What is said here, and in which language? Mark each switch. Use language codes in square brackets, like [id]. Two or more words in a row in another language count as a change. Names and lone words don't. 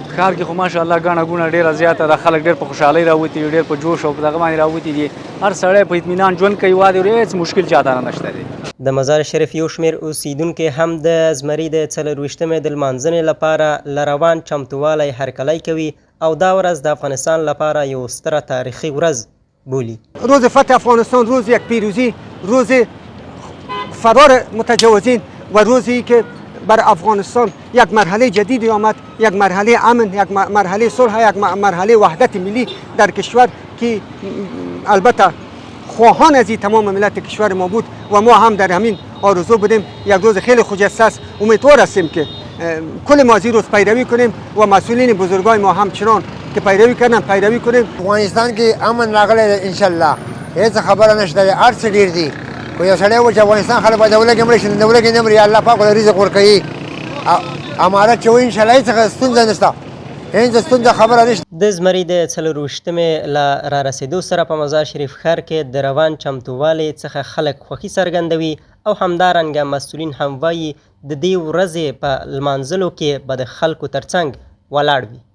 [ps] ښار کې خو ماشاءالله ګڼه ګوڼه ډېره زیاته ده، خلک ډېر په خوشحالۍ راوتي دي، ډېر په جوش او په دغه باندې راوتي دي. هر سړی په اطمینان ژوند کوي، هېڅ مشکل چاته نشته دی. د مزار شریف یو شمېر اوسیدونکي هم د زمري د 24مې د لمانځنې لپاره له روان چمتووالی هرکلی کوي او دا ورځ د افغانستان لپاره یو ستره تاریخي ورځ بولي. [fa] روز فتح افغانستان، روز یک پیروزی، روز فرار متجاوزین و روزی که بر افغانستان یک مرحله جدیدی آمد، یک مرحله امن، یک مرحله صلح، یک مرحله وحدت ملی در کشور که البته خواهان از این تمام ملت کشور ما بود و ما هم در همین آرزو بودیم. یک روز خیلی خجسته است. امیدوار هستیم که کل ما از این روز پیروی کنیم و مسئولین بزرگای ما همچنان که پیروی کردن پیروی کنیم. [ps] افغانستان کې امن راغلی دی انشاءالله، هیڅ خبره نشته دی، هر څه ډېر دي. خو یو سړی و چې افغانستان خلک باید د ولږې مړه شي، د ولږې نه مري، الله پاک ورته رزق ورکوي. امارت چې وایي انشاءالله هېڅ ستونزه نشته، هېڅ ستونزه خبره نشته. د زمري د 24مې له رارسېدو سره په مزار شریف ښار کې د روان چمتووالي څخه خلک خوښي څرګندوي او همدارنګه مسؤلین هم وایي د دې ورځې په لمانځلو کې به د خلکو ترڅنګ ولاړ وي.